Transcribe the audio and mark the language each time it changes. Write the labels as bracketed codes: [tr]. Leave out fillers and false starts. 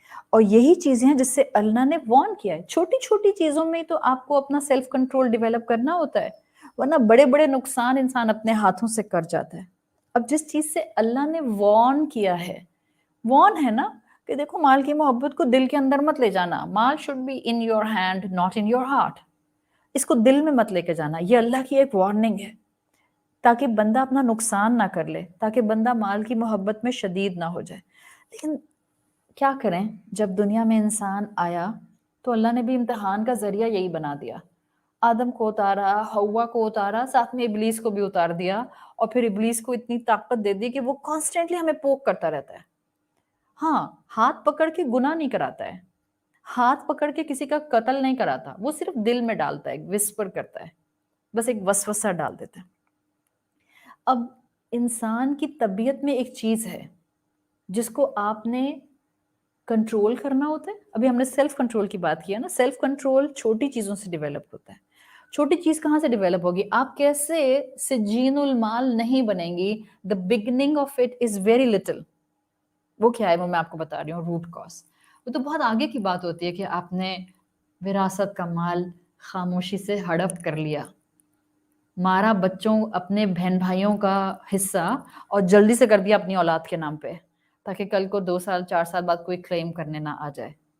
[ur] اور یہی چیزیں ہیں جس سے اللہ نے وارن کیا ہے. چھوٹی چھوٹی چیزوں میں تو آپ کو اپنا سیلف کنٹرول ڈیولپ کرنا ہوتا ہے، ورنہ بڑے بڑے نقصان انسان اپنے ہاتھوں سے کر جاتا ہے. اب جس چیز سے اللہ نے وارن کیا ہے، وارن ہے نا کہ دیکھو مال کی محبت کو دل کے اندر مت لے جانا. [en] مال should be in your hand not in your heart. [ur] اس کو دل میں مت لے کے جانا. یہ اللہ کی ایک وارننگ ہے تاکہ بندہ اپنا نقصان نہ کر لے، تاکہ بندہ مال کی محبت میں شدید نہ ہو جائے. لیکن کیا کریں، جب دنیا میں انسان آیا تو اللہ نے بھی امتحان کا ذریعہ یہی بنا دیا. آدم کو اتارا، ہوا کو اتارا، ساتھ میں ابلیس کو بھی اتار دیا، اور پھر ابلیس کو اتنی طاقت دے دی کہ وہ کانسٹنٹلی ہمیں پوک کرتا رہتا ہے. ہاں، ہاتھ پکڑ کے گناہ نہیں کراتا ہے، ہاتھ پکڑ کے کسی کا قتل نہیں کراتا، وہ صرف دل میں ڈالتا ہے، وسپر کرتا ہے، بس ایک وسوسہ ڈال دیتا ہے. اب انسان کی طبیعت میں ایک چیز ہے جس کو آپ نے کنٹرول کرنا ہوتا ہے. ابھی ہم نے سیلف کنٹرول کی بات کیا نا. سیلف کنٹرول چھوٹی چیزوں سے ڈیولپ ہوتا ہے. چھوٹی چیز کہاں سے ڈیولپ ہوگی؟ آپ کیسے سجین المال نہیں بنیں گی. [en] The beginning of it is very little. [ur] وہ کیا ہے وہ میں آپ کو بتا رہی ہوں. روٹ کاز وہ تو بہت آگے کی بات ہوتی ہے کہ آپ نے وراثت کا مال خاموشی سے ہڑپ کر لیا، مارا بچوں اپنے بہن بھائیوں کا حصہ اور جلدی سے کر دیا اپنی اولاد کے نام پہ، تاکہ کل کو 2 سال 4 سال بعد کوئی کلیم کرنے نہ آ جائے.